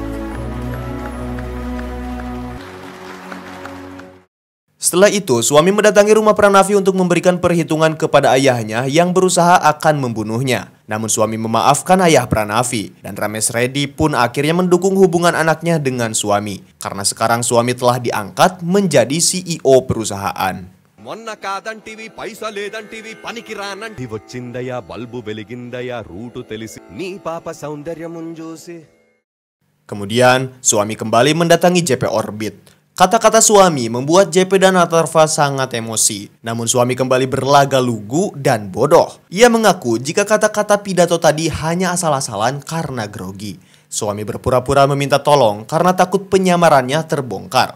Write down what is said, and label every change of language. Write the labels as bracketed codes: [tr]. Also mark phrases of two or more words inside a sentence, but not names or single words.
[id] Setelah itu, suami mendatangi rumah Pranavi untuk memberikan perhitungan kepada ayahnya yang berusaha akan membunuhnya. Namun suami memaafkan ayah Pranavi, dan Ramesh Reddy pun akhirnya mendukung hubungan anaknya dengan suami. Karena sekarang suami telah diangkat menjadi CEO perusahaan. [te] మొన్న కాదంటివి పైసలేదంటివి పనికి రానంటి వచ్చిందయ్యా బల్బు వెలిగిందయ్యా రూటు తెలిసి నీ పాప సౌందర్యమున్ చూసి. [id] Kemudian suami kembali mendatangi JP Orbit. Kata-kata suami membuat JP dan Atharva sangat emosi. Namun suami kembali berlaga lugu dan bodoh. Ia mengaku jika kata-kata pidato tadi hanya asal-asalan karena grogi. Suami berpura-pura meminta tolong karena takut penyamarannya terbongkar.